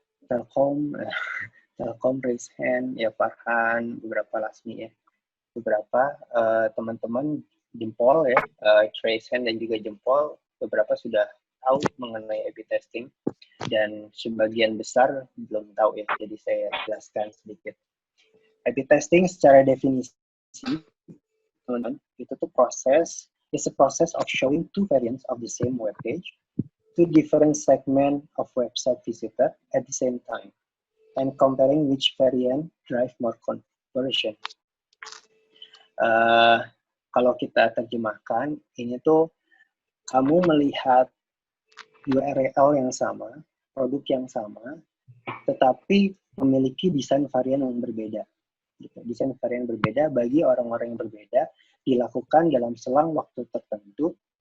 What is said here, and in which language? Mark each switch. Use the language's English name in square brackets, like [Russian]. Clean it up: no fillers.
[Indonesian] Telkom raise hand, ya Farhan, beberapa Lasmi ya. Beberapa teman-teman jempol ya, raise hand dan juga jempol, beberapa sudah tahu mengenai A/B testing, dan sebagian besar belum tahu ya, jadi saya jelaskan sedikit. A/B testing secara definisi, teman-teman, itu tuh [English] is a process of showing two variants of the same web page to different segment of website visitor at the same time, and comparing which variant drive more conversion. [Indonesian] Kalau kita terjemahkan, ini tuh kamu melihat URL yang sama, produk yang sama, tetapi memiliki desain varian yang berbeda. Desain varian berbeda bagi orang-orang yang berbeda, dilakukan dalam selang waktu tertentu,